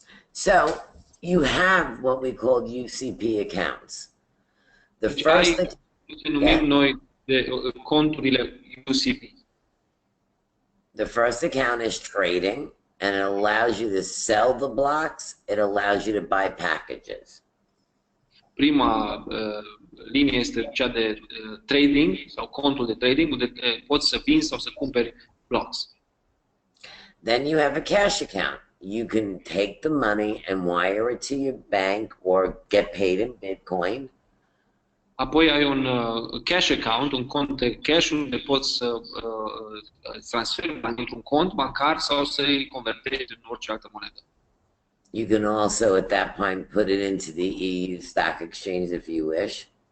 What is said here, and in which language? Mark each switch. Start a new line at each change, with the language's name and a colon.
English: So, you have what we call UCP accounts. The
Romanian: Deci
English: first
Romanian: ce numim noi de conturile UCP.
English: The first account is trading, and it allows you to sell the blocks. It allows you to buy packages.
Romanian: Prima linie este cea de trading sau contul de trading, unde poți să vinzi sau să cumperi blocks.
English: Then you have a cash account. You can take the money and wire it to your bank or get paid in Bitcoin.
Romanian: Apoi ai un cash account, un cont de cash unde poți să transferi bani într-un cont bancar sau să-i convertezi în orice altă monedă.
English: You can also, at that point, put it into the EU stock exchange if you wish.